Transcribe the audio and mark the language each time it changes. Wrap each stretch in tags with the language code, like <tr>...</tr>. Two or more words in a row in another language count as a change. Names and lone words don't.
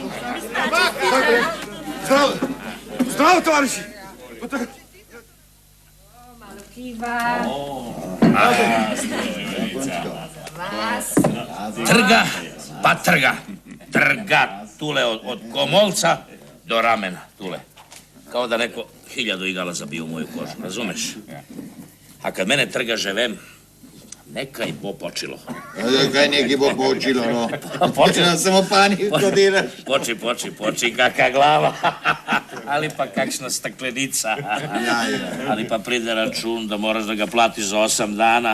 <sl>Zdravo, tovariši. Trga, pa trga. Trga tule od komolca do ramena, tule.</sl> <sr>Kao da neko 1000 igala zabio u moju kožu, razumeš? A kad mene trga</sr> <sl>že vem, nekaj bo počilo. Kaj nekaj bo počilo, no? Počela samo paniko delaš. Poči, kaka glava. Ali pa kakšna staklenica. Ali pa pride račun,</sl> <sr>da moraš da ga platiš za 8 dana.</sr>